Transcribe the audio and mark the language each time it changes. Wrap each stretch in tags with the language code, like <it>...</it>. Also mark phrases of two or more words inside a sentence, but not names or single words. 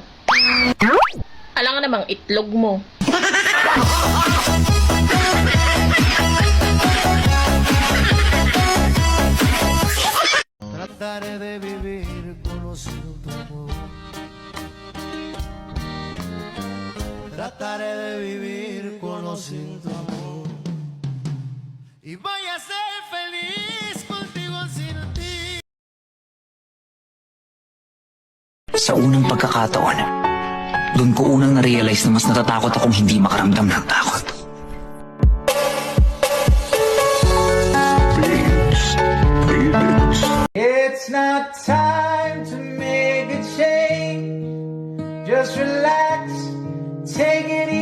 <tl>Alam nga namang itlog mo.</tl> <es>Trataré de vivir conociendo tu amor. Trataré de vivir conociendo tu amor. Y voy a ser feliz contigo sin ti.</es> <tl>Sa unang pagkakataon, doon ko unang na-realize na mas natatakot akong hindi makaramdam ng takot.</tl> <en>It's not time to make a change. Just relax, take it</en>